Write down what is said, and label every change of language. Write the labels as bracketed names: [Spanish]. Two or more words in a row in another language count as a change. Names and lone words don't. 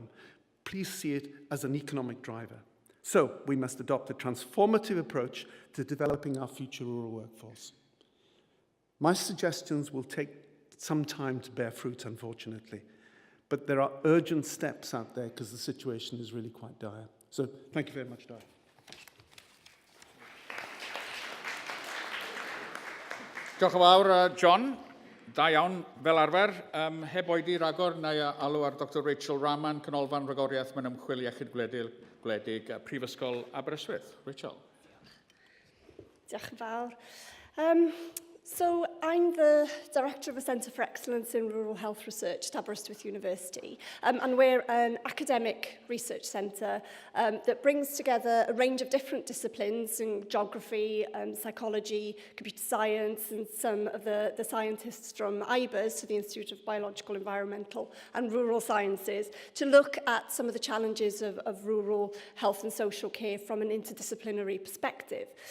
[English] Please see it as an economic driver. So we must adopt a transformative approach to developing our future rural workforce. My suggestions will take some time to bear fruit, unfortunately, but there are urgent steps out there because the situation is really quite dire. So thank you very much, Di. [Welsh] Diolch yn fawr, John. Da iawn fel arfer. Heb oedi ragor, na i alw ar Dr Rachel Rahman, Canolfan, Rhagoriaeth, mewn Ymchwil Iechyd Gwledig, Prifysgol Aberystwyth. Rachel. Diolch yn fawr. [English] So I'm the Director of the Centre for Excellence in Rural Health Research at Aberystwyth University, and we're an academic research centre that brings together a range of different disciplines in geography, psychology, computer science, and some of the scientists from IBERS, so the Institute of Biological, Environmental and Rural Sciences, to look at some of the challenges of rural health and social care from an interdisciplinary perspective.